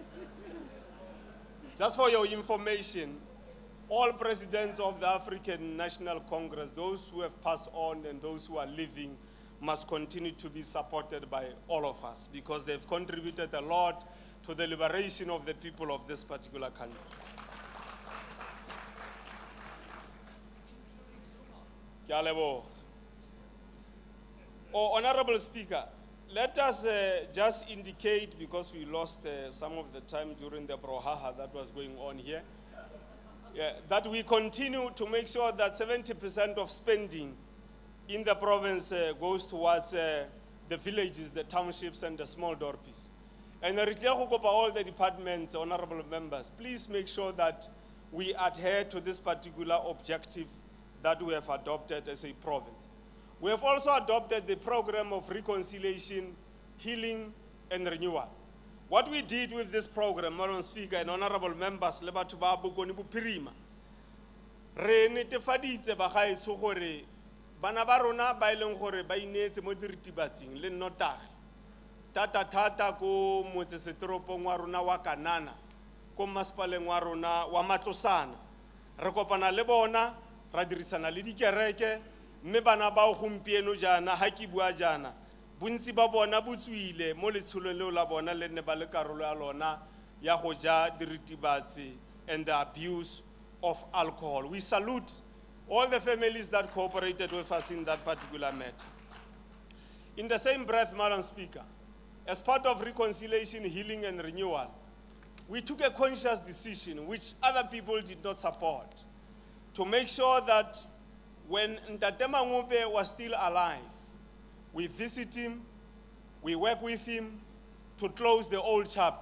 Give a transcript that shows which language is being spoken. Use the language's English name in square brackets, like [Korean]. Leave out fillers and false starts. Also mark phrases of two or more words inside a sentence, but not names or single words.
[English] Just for your information, all presidents of the African National Congress, those who have passed on and those who are living, must continue to be supported by all of us because they've contributed a lot to the liberation of the people of this particular country. [Tswana] Ke a leboga. [English] Oh, Honorable Speaker, let us just indicate, because we lost some of the time during the brouhaha that was going on here, that we continue to make sure that 70% of spending in the province goes towards the villages, the townships, and the small dorpies. And all the departments, honorable members, please make sure that we adhere to this particular objective that we have adopted as a province. We have also adopted the program of reconciliation, healing, and renewal. What we did with this program, Madam Speaker and honorable members, [Tswana] le batho ba Bokone Bophirima, re netefaditse bagaetsho gore bana ba rona ba ileng gore ba inetse mo diritibatsing le nnotagi thata ko motseseteropong wa rona wa Kanana, ko masepaleng wa rona wa Matlosana. Re kopana le bona, ra dirisana le dikereke, mme bana ba gompieno jana ha ke bua jana bontsi ba bona botswile mo letsholong leo la bona le ne ba le karolo ya lona ya go ja diritibatsi [English] and the abuse of alcohol. We salute all the families that cooperated with us in that particular matter. In the same breath, Madam Speaker, as part of reconciliation, healing, and renewal, we took a conscious decision, which other people did not support, to make sure that when Ntate Mangube was still alive, we visit him, we work with him to close the old chapter.